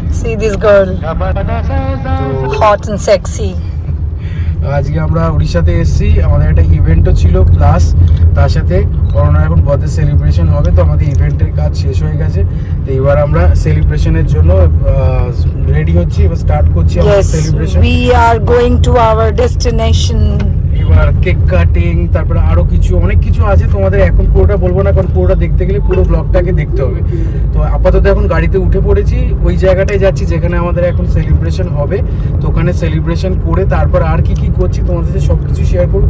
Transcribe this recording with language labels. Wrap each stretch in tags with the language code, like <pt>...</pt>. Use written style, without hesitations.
<en>See this girl, hot and sexy.</en> <bn>আজকে আমরা উড়িষ্যাতে এসেছি, আমাদের একটা ইভেন্টও ছিল, প্লাস তার সাথে করোনার এখন বার্থডে সেলিব্রেশন হবে। তো আমাদের ইভেন্টের কাজ শেষ হয়ে গেছে, তো এবার আমরা সেলিব্রেশনের জন্য রেডি হচ্ছি, এবার স্টার্ট করছি আমাদের celebration.</bn> <en>We are going to our destination.</en> <bn>এবার কেক কাটিং, তারপরে আরো কিছু অনেক কিছু আছে, তোমাদের এখন পুরোটা বলবো না, কারণ পুরোটা দেখতে গেলে পুরো ব্লগটাকে দেখতে হবে। তো আপাতত এখন গাড়িতে উঠে পড়েছি, ওই জায়গাটায় যাচ্ছি যেখানে আমাদের এখন সেলিব্রেশন হবে। তো ওখানে সেলিব্রেশন করে তারপর আর কি কি করছি তোমাদের সাথে সব কিছু শেয়ার করবো।</bn>